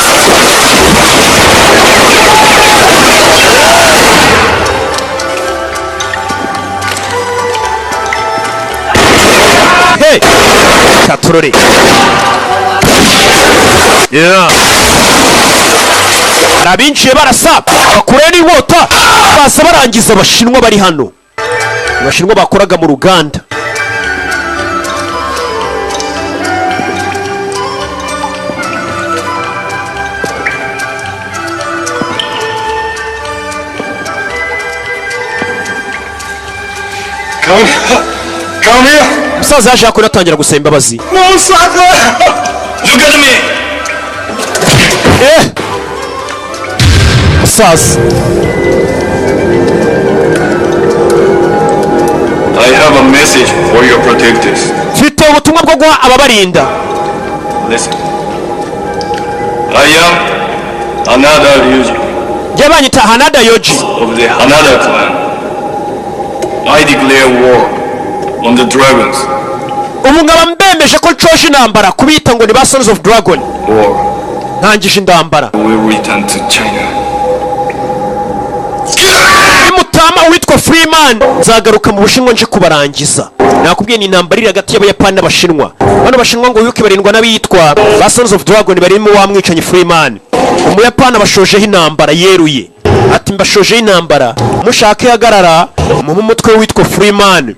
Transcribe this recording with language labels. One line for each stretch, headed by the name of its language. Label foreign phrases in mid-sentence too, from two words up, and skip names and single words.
English: Hey!
Kinyarwanda: Katurore. Yeah. Arabinjiye barasa. Bakure n'inkota. Basa barangiza abashinwa bari hano. Abashinwa bakoraga mu ruganda.
English: Come here.
Kinyarwanda: Musaza yaje yakora atangira gusaba imbabazi.
English: No, sucker. You get me.
Kinyarwanda: basaza.
English: I have a message for your protectors.
Kinyarwanda: Mfite ubutumwa bwo guha ababarinda.
English: Listen. I am Hanada Ryuji
Kinyarwanda: Jya banyita Hanada Yoji.
English: of the Hanada clan. I declare war on the dragons.
Kinyarwanda: Ubu ngaba mbemeje ko nshoje intambara kubita ngo ni ba Sons of Dragon.
English: War
Kinyarwanda: Ntangije intambara.
English: will return to China.
Kinyarwanda: Nimutama witwa Freeman nzagaruka mu Bushinwa nje kubarangiza. Nakubwiye ni intambara iri hagati y'Abayapani n'Abashinwa. Bano Bashinwa ngo yuke barindwa n'abitwa ba Sons of Dragon barimo wamwicanye Freeman. Umuyapani abashojeho intambara yeruye. Ati mbashojeho intambara mushake hagarara mu mutwe witwa Freeman.